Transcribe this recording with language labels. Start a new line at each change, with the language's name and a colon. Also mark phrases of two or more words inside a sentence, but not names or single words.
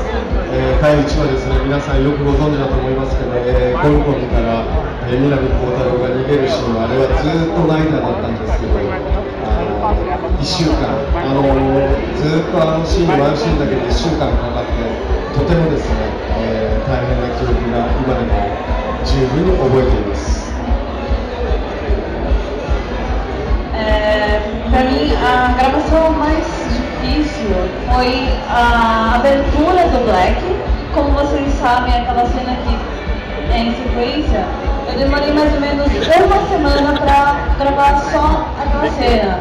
Japanese: 第1話ですね、皆さんよくご存知だと思いますけど、ゴルゴンから南光太郎が逃げるシーンは、あれはずっと涙だったんですけど、1週間、ずっとあのシーン、ワンシーンだけで1週間かかって、とてもですね、大変な記憶が今でも十分に覚えています。
Portuguese: Para mim, a gravação mais difícil foi a abertura do Black. Como vocês sabem, aquela cena que é em sequência, eu demorei mais ou menos uma semana para gravar só aquela cena.